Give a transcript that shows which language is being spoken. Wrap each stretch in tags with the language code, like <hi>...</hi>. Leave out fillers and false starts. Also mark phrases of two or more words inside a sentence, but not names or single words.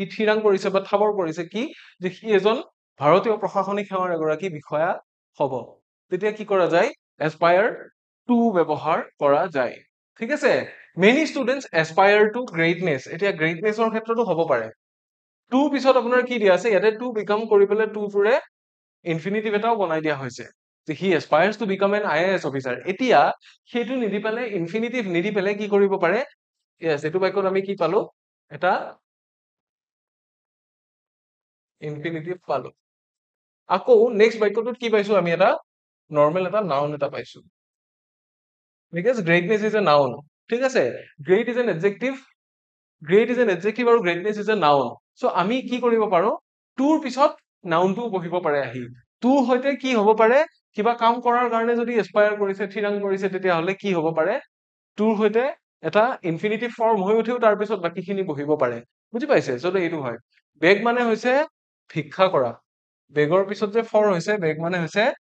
<as>থিৰাং কৰিছে বা ঠাৱৰ কৰিছে কি যে সি এজন ভাৰতীয় প্ৰশাসনিক সেৱাৰ এগৰাকী বিষয়া হ'ব তেতিয়া কি কৰা যায়</as> <en>aspire to</en> <as>ব্যৱহাৰ কৰা যায় ঠিক আছে</as> <en>many students aspire to greatness</en> <as>এতিয়া গ্ৰেটনেছৰ ক্ষেত্ৰতো হ'ব পাৰে টু পিছত আপোনাৰ কি দিয়া আছে ইয়াতে</as> <en>to become</en> <as>কৰি পেলাই টু টোৰে ইনফিনিটিভ এটাও বনাই দিয়া হৈছে যে</as> <en>he aspires to become an IAS officer</en> <as>এতিয়া সেইটো নিদি পেলাই ইনফিনিটিভ নিদি পেলাই কি কৰিব পাৰে ইয়েস এইটো বাক্যত আমি কি পালো এটা ইনফিনিটিভ পালো আকৌ নেক্সট বাক্যটোত কি পাইছো আমি এটা নৰ্মেল এটা নাউন এটা পাইছো</as> <en>because greatness is a noun</en> <as>ঠিক আছে</as> <en>great is an adjective great is an adjective</en> <as>আৰু</as> <en>greatness is a noun so</en> <as>আমি কি কৰিব পাৰো টুৰ পিছত নাউনটো বহিব পাৰে আহি টুৰ সৈতে কি হ'ব পাৰে কিবা কাম কৰাৰ কাৰণে যদি এসপায়াৰ কৰিছে থিৰাং কৰিছে তেতিয়া হলে কি হ'ব পাৰে টুৰ সৈতে এটা ইনফিনিটিভ ফৰ্ম হৈ উঠিও তাৰ পিছত বাকিখিনি বহিব পাৰে বুজি পাইছে যদি এইটো হয় বেগ মানে হৈছে ভিক্ষা কৰা বেগৰ পিছত যে ফৰ হৈছে বেগ মানে হৈছে</as>